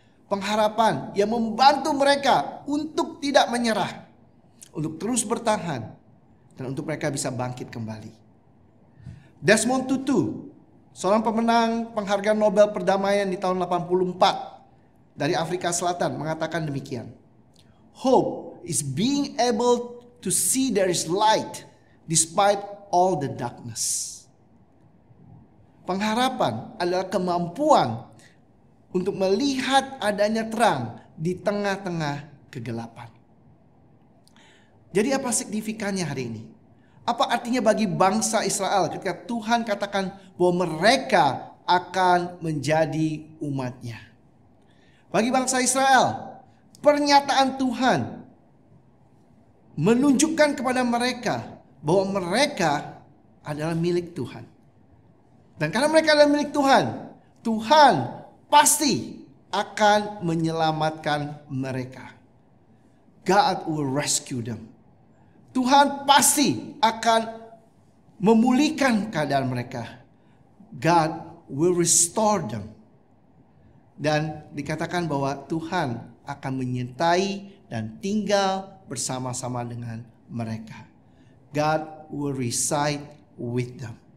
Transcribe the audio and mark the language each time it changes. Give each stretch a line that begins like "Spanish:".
Indonesian: Pengharapan yang membantu mereka untuk tidak menyerah, untuk terus bertahan, dan untuk mereka bisa bangkit kembali. Desmond Tutu, seorang pemenang penghargaan Nobel perdamaian di tahun 84 dari Afrika Selatan, mengatakan demikian.
English: Hope is being able to see there is light despite all the darkness.
Indonesian: Pengharapan adalah kemampuan untuk melihat adanya terang di tengah-tengah kegelapan. Jadi apa signifikannya hari ini? Apa artinya bagi bangsa Israel ketika Tuhan katakan bahwa mereka akan menjadi umatnya? Bagi bangsa Israel, pernyataan Tuhan menunjukkan kepada mereka bahwa mereka adalah milik Tuhan. Dan karena mereka adalah milik Tuhan, Tuhan pasti akan menyelamatkan mereka.
English: God will rescue them.
Indonesian: Tuhan pasti akan memulihkan keadaan mereka.
English: God will restore them.
Indonesian: Dan dikatakan bahwa Tuhan akan menyertai dan tinggal bersama-sama dengan mereka.
English: God will reside with them.